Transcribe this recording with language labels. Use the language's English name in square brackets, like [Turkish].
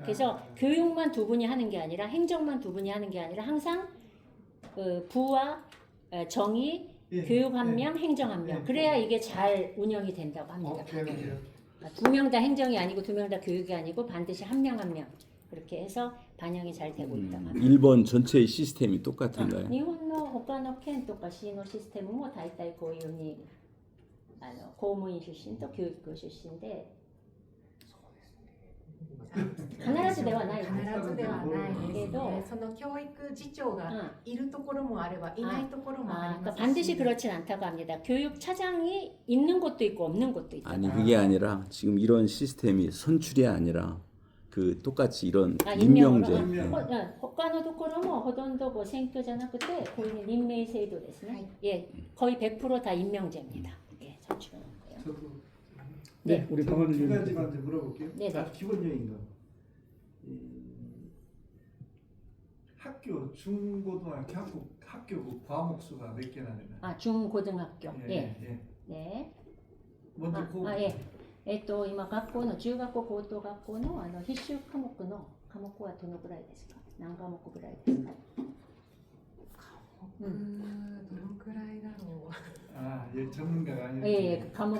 [Korean] 그래서 교육만 두 분이 하는 게 아니라 행정만 두 분이 하는 게 아니라 항상 그 부와 정의, 교육 한 명, 행정 한 명. 그래야 이게 잘 운영이 된다고 합니다. 두 명 다 행정이 아니고 두 명 다 교육이 아니고 반드시 한 명 한 명. 그렇게 해서 반영이 잘 되고 있다고 합니다. 일본 전체의 시스템이 똑같은가요? [Japanese] 日本の他の県とか市のシステムも大体こういうふうに公務員出身と教育出身で必ずではないけど、その教育次長がいるところもあればいないところもありますし、 [Korean] 반드시 그렇진 않다고 합니다. 교육 차장이 있는 곳도 있고 없는 곳도 있다. 아니 그게 아니라 지금 이런 시스템이 선출이 아니라 그 똑같이 이런 임명제. 임명제. 他のところもほとんど選挙じゃなくてこういう任命制度ですね. 예, 거의 100% 다 임명제입니다. 예, 선출은 없고요. 네, 우리 강원님 두 가지만 좀 물어볼게요. 네네. 기본적인 거. 학교 중고등학교 학교 그 과목 수가 몇 개나 되나요? 중고등학교. 예. 네. 먼저 예. [Japanese] 今学校の中学校高等学校の必修科目の科目はどのくらいですか？何科目ぐらいですか？どのくらいだろう。 [Korean] 아, 예, 전문가가 아니라. 예, 그 과목.